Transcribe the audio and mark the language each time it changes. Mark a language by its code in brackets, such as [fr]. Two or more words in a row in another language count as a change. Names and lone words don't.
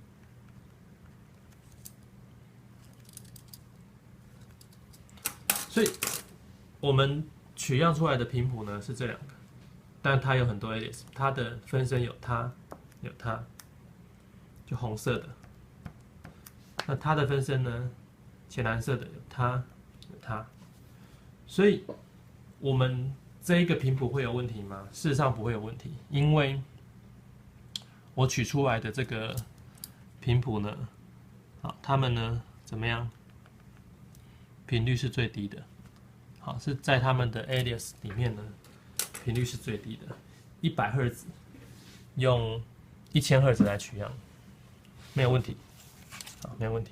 [zh] 所以我們取樣出來的频譜呢是這2個，但它有很多 alias， 它的分身有它，有它，就紅色的。那它的分身呢，淺藍色的有它，有它。所以我們這一個頻譜會有問題嗎？事實上不會有問題，因為我取出來的這個頻譜呢，好，它們呢怎麼樣？頻率是最低的，好，是在他們的 alias 裡面呢，頻率是最低的，100赫茲，用1000赫茲來取樣，沒有問題，好，沒有問題。